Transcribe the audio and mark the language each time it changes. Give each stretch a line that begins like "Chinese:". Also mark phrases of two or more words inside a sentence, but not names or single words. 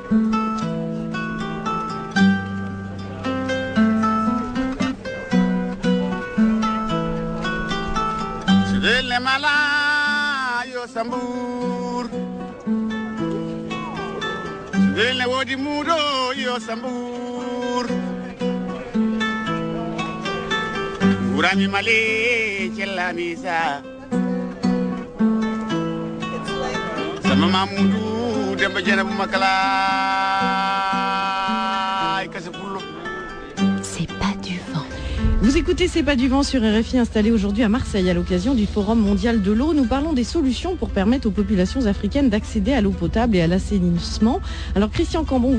French: Sudele mala yo Sambour Sudele wodi mudo yo Sambour Urami male chelamisa Mamoudou Demba Diena bu Makala C'est pas du vent. Vous écoutez C'est pas du vent sur RFI, installé aujourd'hui à Marseille à l'occasion du Forum mondial de l'eau. Nous parlons des solutions pour permettre aux populations africaines d'accéder à l'eau potable et à l'assainissement. Alors Christian Cambon